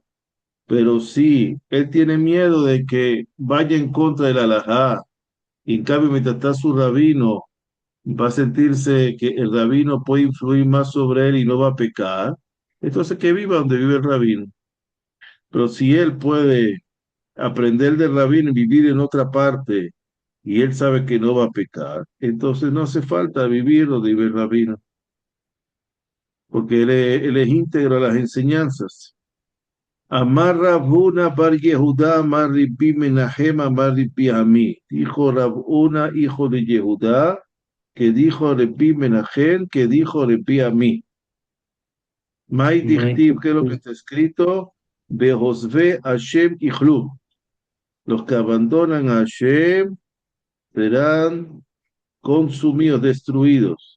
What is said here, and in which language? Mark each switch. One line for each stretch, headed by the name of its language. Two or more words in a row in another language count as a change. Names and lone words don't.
Spanish: Pero si él tiene miedo de que vaya en contra del alajá, y en cambio mientras está su rabino, va a sentirse que el rabino puede influir más sobre él y no va a pecar, entonces que viva donde vive el rabino. Pero si él puede aprender del rabino y vivir en otra parte, y él sabe que no va a pecar, entonces no hace falta vivir donde vive el rabino, porque él es íntegro a las enseñanzas.
Aramaic: אמר רבונא בר יהודה, אמר רבי מנחם, אמר רבי אמי.
Spanish: Dijo Rabuna, hijo de Yehuda, que dijo Rabbi Menahem, que dijo Rabbi Ami.
Aramaic: מאי דכתיב,
Spanish: que es lo que está escrito,
Hebrew: ועוזבי השם יכלו.
Spanish: Los que abandonan a Hashem serán consumidos, destruidos.